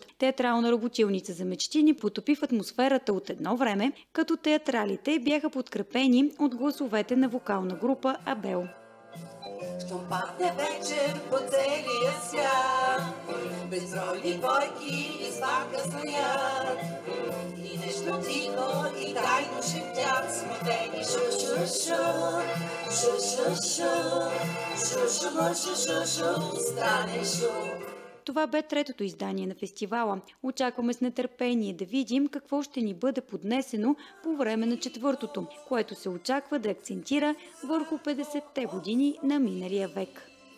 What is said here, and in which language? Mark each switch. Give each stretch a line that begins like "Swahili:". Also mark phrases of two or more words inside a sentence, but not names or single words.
Bulgarian: Театрална работилница за мечти ни потопи в атмосферата от едно време, като театралите бяха подкрепени от гласовете на вокална група Абел. Щом падне вечер по целия свят, безбройни бойки и свака стоят, и нещо тихо и тайно шептят, смутени шу-шу-шу, шу-шу-шу, шу-шу-шу-шу-шу, стане шу. Това бе третото издание на фестивала. Очакваме с нетърпение да видим какво ще ни бъде поднесено по време на четвъртото, което се очаква да акцентира върху 50-те години на миналия век.